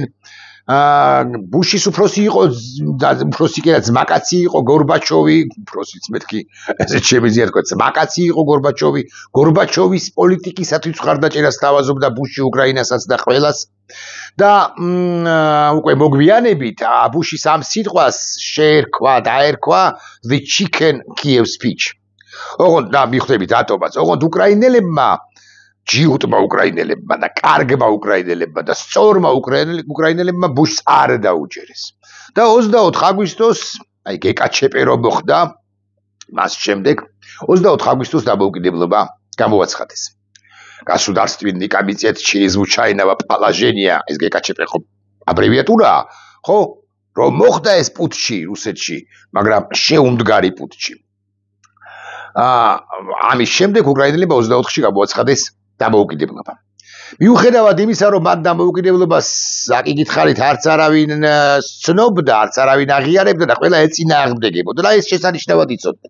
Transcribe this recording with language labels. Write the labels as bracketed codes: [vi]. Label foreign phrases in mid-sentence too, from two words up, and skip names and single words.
[ka] ბუშის უფროსი იყო, უფროსი კი არა, ძმაკაცი იყო გორბაჩოვი, უფროსიც მეთქი, ესეც შემიძლია თქვა, ძმაკაცი იყო გორბაჩოვი, გორბაჩოვის პოლიტიკისათვის მხარდაჭერას სთავაზობდა ბუში უკრაინასაც და ყველას. და უკვე მოგვიანებით ბუშის ამ სიტყვას დაერქვა [en] the chicken Kiev speech. [ka] ოღონდ და მიხვდებით რატომაც, ოღონდ უკრაინელებმა ჯიუტმა უკრაინელებმა და კარგმა უკრაინელებმა და სწორმა უკრაინელებმა ბუშს არ დაუჯერეს. და 24 აგვისტოს, აი გეკაჩეპე რომ მოხდა, მას შემდეგ 24 აგვისტოს დამოუკიდებლობა გამოაცხადეს. [ru] Государственный комитет чрезвычайного положения, [ka] ეს გეკაჩეპე ხო აბრევიატურაა, ხო? რომ მოხდა ეს პუტჩი რუსეთში, მაგრამ შეუმდგარი პუტჩი. ამის შემდეგ უკრაინელებმა 24-ში გამოაცხადეს დამოუკიდებლობა. მიუხედავად იმისა, რომ მათ დამოუკიდებლობას აკითხარით არც არავინ ცნობდა, არც არავინ აღიარებდა და ყველა ეწინააღმდეგებოდა და ეს შესანიშნავად იცოდნენ.